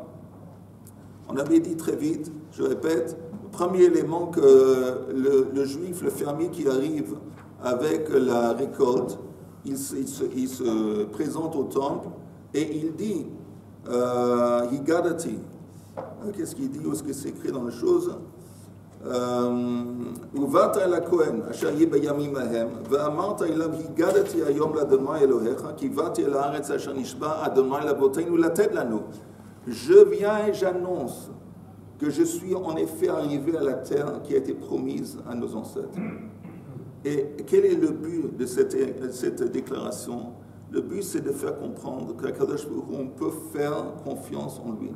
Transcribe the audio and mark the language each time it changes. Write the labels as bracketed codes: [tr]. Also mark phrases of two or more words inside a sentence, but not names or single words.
[fr] On avait dit très vite, je répète, le premier élément que le juif, le fermier qui arrive avec la récolte, il se présente au temple et il dit Higadati. Qu'est-ce qu'il dit? Où est-ce que c'est écrit dans les choses? [he] ובאת אל הכהן אשר יהיה בימים ההם ואמרת אליו הגדתי היום לאדוני אלוהיך כי באתי אל הארץ אשר נשבע אדוני לאבותינו לתת לנו. [fr] Je viens et j'annonce que je suis en effet arrivé à la terre qui a été promise à nos ancêtres. Et quel est le but de cette déclaration? Le but, c'est de faire comprendre qu'on peut faire confiance en lui.